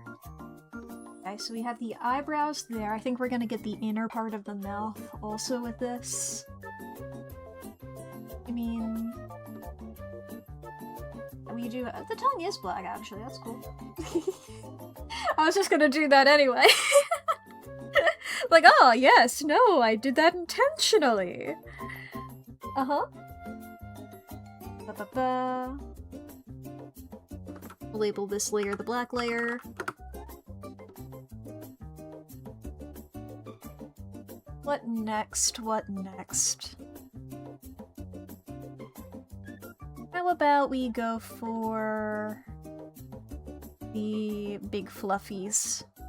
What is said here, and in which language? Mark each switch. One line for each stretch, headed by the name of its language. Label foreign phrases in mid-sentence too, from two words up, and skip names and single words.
English: Okay, so we have the eyebrows there. I think we're gonna get the inner part of the mouth also with this. I mean... we do- the tongue is black, actually. That's cool. I was just gonna do that anyway. Like, oh, yes, no, I did that intentionally. Uh-huh. Ba-ba-ba. Label this layer the black layer. What next? What next? How about we go for the big fluffies?